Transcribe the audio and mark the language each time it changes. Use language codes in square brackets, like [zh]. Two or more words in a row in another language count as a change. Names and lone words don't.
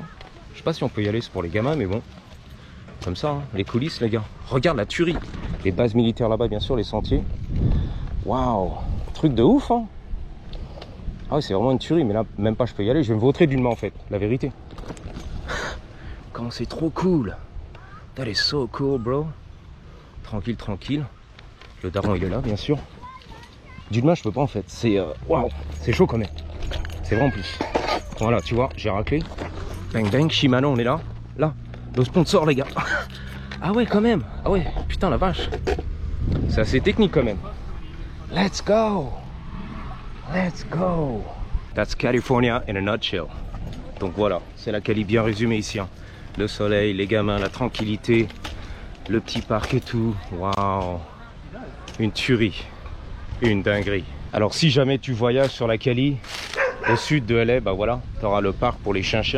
[fr] Je sais pas si on peut y aller, c'est pour les gamins, mais bon. Comme ça, hein, les coulisses les gars. Regarde la tuerie. Les bases militaires là-bas bien sûr, les sentiers. Waouh, truc de ouf hein. Ah ouais, c'est vraiment une tuerie, mais là même pas je peux y aller, je vais me vautrer d'une main en fait, la vérité. Comment c'est trop cool. [en] That is so cool bro. [fr] Tranquille, tranquille. Le daron il est là bien sûr. D'une main je peux pas en fait, c'est waouh, c'est chaud quand même. C'est vraiment plus. Voilà, tu vois, j'ai raclé. Bang bang, Shimano on est là. Là. Le sponsor les gars. Ah ouais quand même. Ah ouais putain la vache. C'est assez technique quand même. [en] Let's go. Let's go. That's California in a nutshell. [fr] Donc voilà, c'est la Cali bien résumée ici hein. Le soleil, les gamins, la tranquillité, le petit parc et tout. Waouh. Une tuerie. Une dinguerie. Alors si jamais tu voyages sur la Cali, au sud de LA, bah voilà, tu auras le parc pour les chiens-chiens.